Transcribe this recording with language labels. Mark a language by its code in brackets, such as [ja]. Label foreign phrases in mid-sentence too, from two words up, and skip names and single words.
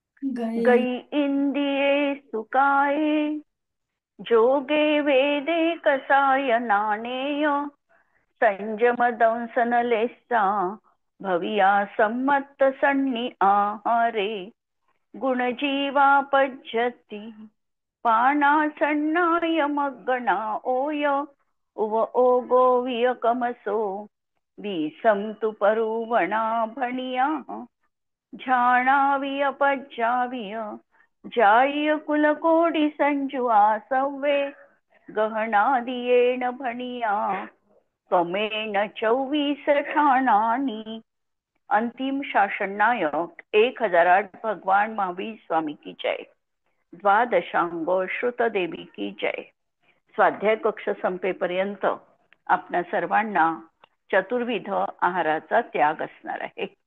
[pra] गई गई इंदिये सुकाये, जोगे वेदे कसाय नाणेय, संयम दंसन लेसा, भविया सम्मत सन्नी आहारे, गुणजीवा पज्जती, पाना सन्नाय मग्गणा ओय, उव ओगो वियकमसो, विसंतु परुवणा भणिया, झाणाविय पज्जाविय, जाय कुलकोडी संजुआ सव्वे, गहनादियेण भणिया, कमेण 24 ठाणानी. [hi] अंतिम शासन नायक 1008 भगवान महावीर स्वामी की जय. द्वादशांगो श्रुत देवी की जय. [mr] स्वाध्याय कक्ष संपेपर्यंत आपल्या सर्वांना चतुर्विध आहाराचा त्याग असणार आहे.